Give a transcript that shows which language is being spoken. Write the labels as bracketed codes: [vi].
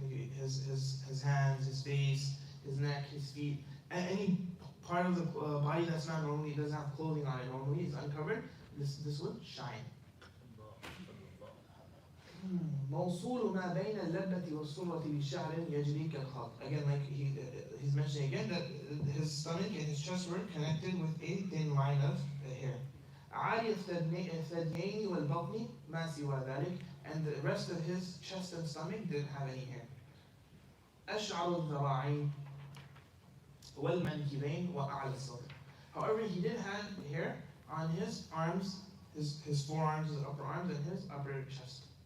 [en] His hands, his face, his neck, his feet, and any part of the body that's not normally, doesn't have clothing on it normally, is uncovered, this would shine. [ar] موصول ما بين اللبة والسرة بشعر يجري كالخط. [en] Again, like he's mentioning again that his stomach and his chest were connected with a thin line of hair. [ar] عالي الثديين والبطن ما سوى ذلك, [en] and the rest of his chest and stomach didn't have any hair. [ar] أشعر الذراعين والمنكبين وأعلى الصدر. [en] However, he did have hair on his arms, his forearms, his upper arms, and his upper chest.